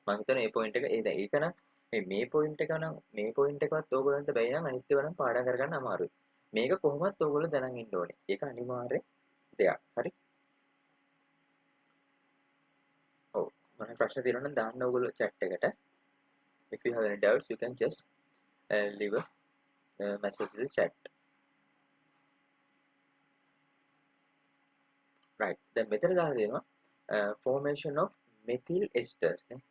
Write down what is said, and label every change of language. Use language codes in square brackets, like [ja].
[si] මම හිතනවා මේ පොයින්ට් එක ඒක නම් මේ පොයින්ට් එක නම් මේ පොයින්ට් එකවත් ඕගොල්ලන්ට බැයි නම් අනිත් ඒවා නම් පාඩම් කරගන්න අමාරුයි. මේක කොහොමවත් ඕගොල්ලෝ දැනන් ඉන්න ඕනේ. ඒක අනිවාර්ය දෙයක්. හරි. ඔව්. මම ප්‍රශ්න තියෙනවා නම් දාන්න ඕගොල්ලෝ chat එකට. [en] If you have any doubts you can just leave a message in the chat. Right. [si] දැන් මෙතන දාලා දෙනවා [en] formation of methyl esters [si] නේ.